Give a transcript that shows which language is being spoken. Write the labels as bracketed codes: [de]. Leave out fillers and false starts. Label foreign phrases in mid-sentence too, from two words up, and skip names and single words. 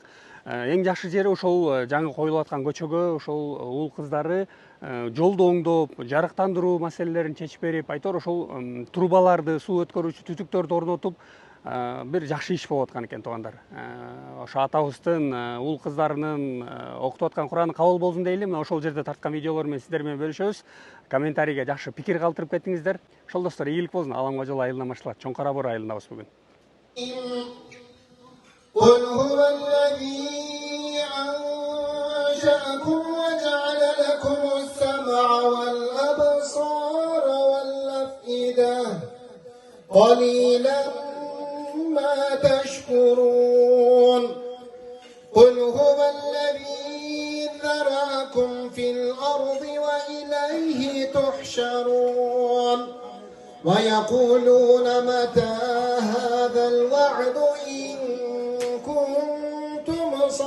[ky] Эң жакшы жери ошол жаңы коюлуп аткан көчөгө ошол уул кыздары жолду оңдоп, жарыктандыруу маселелерин чечип берип, айтор ошол трубаларды, суу өткөрүүчү түтүктөрдү орнотуп, бир жакшы иш болуп аткан экен туугандар. Ошо атабыздын уул кыздарынын окутуп аткан Кураны кабыл болсун дейли. Мына ошол жерде тарткан видеолор менен сиздер менен бөлүшөбүз. Комментарийге жакшы пикир калтырып кетиңиздер. Ошол достор, ийгилик болсун. Аламга жол айылынан башталат. Чоңкарабур айылындабыз бүгүн. [ar] قل هو الذي أنشأكم وجعل لكم السمع والأبصار والأفئدة قليلا ما تشكرون قل هو الذي ذرأكم في الأرض وإليه تحشرون ويقولون متى هذا الوعد إن كنتم